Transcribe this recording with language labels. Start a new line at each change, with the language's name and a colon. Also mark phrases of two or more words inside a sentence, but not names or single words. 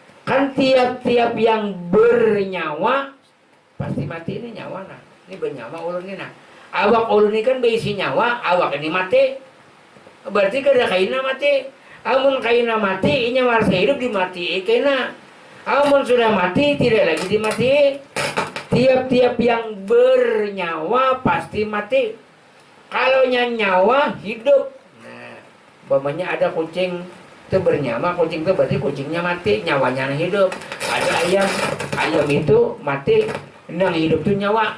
Indonesian: Kan tiap-tiap yang bernyawa pasti mati ini nyawa nah.
Banjar: Ini bernyawa ulun ini nah. Awak ulun ini kan berisi nyawa, awak ini mati. Berarti kada kaina mati. Amun kaina mati, inya marasa hidup dimati kaina.
Indonesian: Amun sudah mati tidak lagi dimati. Tiap-tiap yang bernyawa pasti mati. Kalau nyawa hidup. Nah, umpamanya ada kucing itu bernyawa, kucing itu berarti kucingnya mati, nyawanya hidup. Ada ayam, ayam itu mati, yang hidup itu nyawa.